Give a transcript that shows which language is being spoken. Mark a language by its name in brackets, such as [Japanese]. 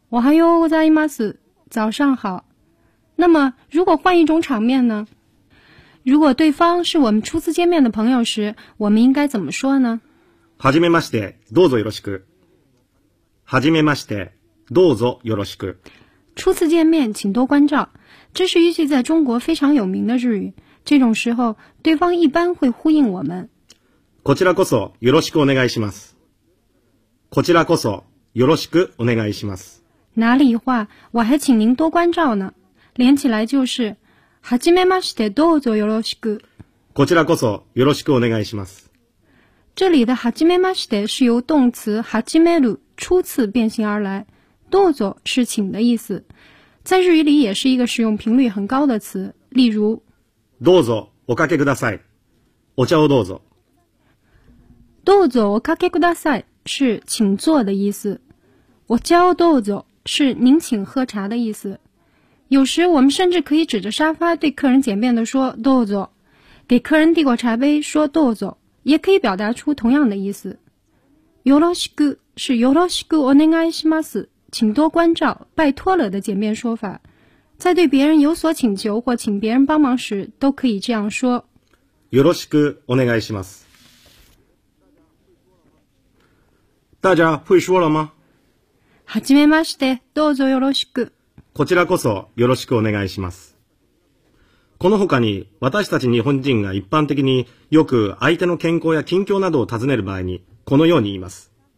[Japanese] おはようございます， [Chinese] 早上好。那么如果换一种场面呢？如果对方是我们初次见面的朋友时，我们应该怎么说呢？ [Japanese] はじめまして、どうぞよろしく。はじめまして、どうぞよろしく。 [Chinese] 初次见面，请多关照。这是一句在中国非常有名的日语。这种时候，对方一般会呼应我们。 [Japanese] こちらこそよろしくお願いします。こちらこそよろしくお願いします。 [Chinese] 哪里话？我还请您多关照呢。连起来就是。 [Japanese] はじめまして、どうぞよろしく。こちらこそよろしくお願いします。 [Chinese] 这里的 [Japanese] はじめまして [Chinese] 是由动词 [Japanese] はじめる [Chinese] 初次变形而来。 [Japanese] どうぞ [Chinese] 是请的意思。在日语里也是一个使用频率很高的词。例如。 [Japanese] どうぞおかけください。お茶をどうぞ。どうぞおかけください [Chinese] 是请坐的意思。 [Japanese] お茶をどうぞ [Chinese] 是您请喝茶的意思。有时我们甚至可以指着沙发对客人简便地说 [Japanese] どうぞ， [Chinese] 给客人递过茶杯说どうぞ，也可以表达出同样的意思。 [Japanese] よろしく [Chinese] 是 [Japanese] よろしくお願いします， [Chinese] 请多关照，拜托了的简便说法。在对别人有所请求或请别人帮忙时，都可以这样说。 [Japanese] よろしくお願いします。 [Chinese] 大家会说了吗？ [Japanese] はじめまして、どうぞよろしく。こちらこそよろしくお願いします。この他に私たち日本人が一般的によく相手の健康や近況などを尋ねる場合にこのように言います。